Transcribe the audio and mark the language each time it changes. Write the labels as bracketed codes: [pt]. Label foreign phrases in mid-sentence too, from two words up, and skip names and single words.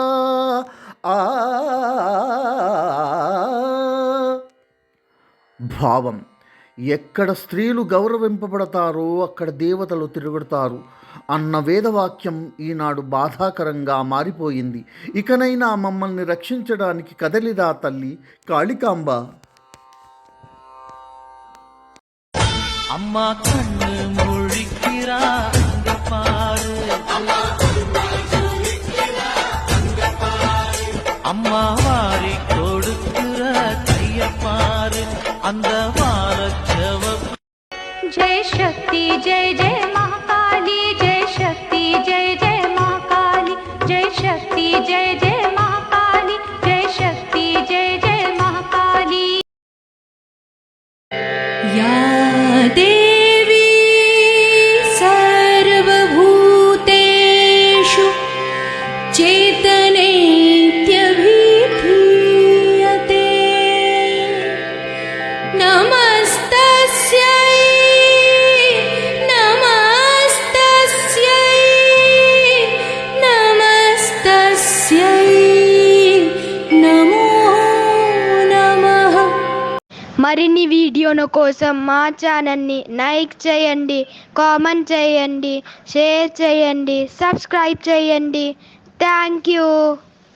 [te] భావం: ఎక్కడ స్త్రీలు గౌరవింపబడతారో అక్కడ దేవతలు తిరుగుతారు అన్న వేదవాక్యం ఈనాడు బాధాకరంగా మారిపోయింది. ఇకనైనా మమ్మల్ని రక్షించడానికి కదలిరా తల్లి కాళికాంబ. [ta] அம்மா கண்ணு முழிக்கிறா அங்க பாரு, அம்மா வாரி கொடுக்கிற கைய பாரு, அந்த வாரச்சவ. [hi] जय शक्ति जय जय महाकाली, जय शक्ति जय जय महाकाली, जय शक्ति जय जय महाकाली, जय शक्ति जय जय महाकाली. [sa] या देवी सर्वभूतेषु चेतनेत्यभिधीयते, नमस्तस्यै नमस्तस्यै नमस्तस्यै नमो नमः. [te] మరిన్ని వీడియోల కోసం మా ఛానల్ని లైక్ చేయండి, కామెంట్ చేయండి, షేర్ చేయండి, సబ్స్క్రైబ్ చేయండి. [en] thank you.